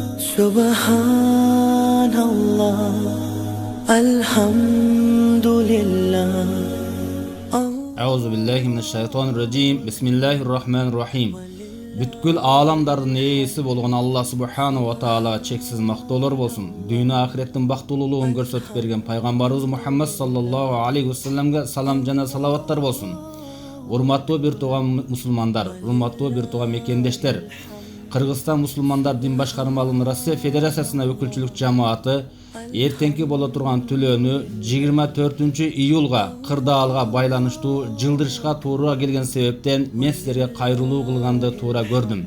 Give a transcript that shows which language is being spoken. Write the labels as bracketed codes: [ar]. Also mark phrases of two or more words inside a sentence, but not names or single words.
[ar] سبحان الله، الحمد لله. أعوذ بالله من الشيطان الرجيم. بسم الله الرحمن الرحيم. [ky] Бүткүл аламдардын ээси болгон Алла [ar] سبحانه وتعالى [ky] чексиз мактоолор болсун. Дүйнө ахиреттин бактылуулугун көрсөтүп берген пайгамбарыбыз Мухаммад [ar] صلى الله عليه وسلم [ky] салам жана салаваттар болсун. Урматтуу бир тууган мусулмандар, урматтуу бир тууган мекендештер. Кыргызстан мусулмандар дин башкармалыгынын Россия Федерациясына өкүлчүлүк жамааты эртеңки боло турган түлөөнү 24-июлга кырдаалга байланыштуу жылдырышка туура келген себептен мен силерге кайрылуу кылганды туура көрдүм.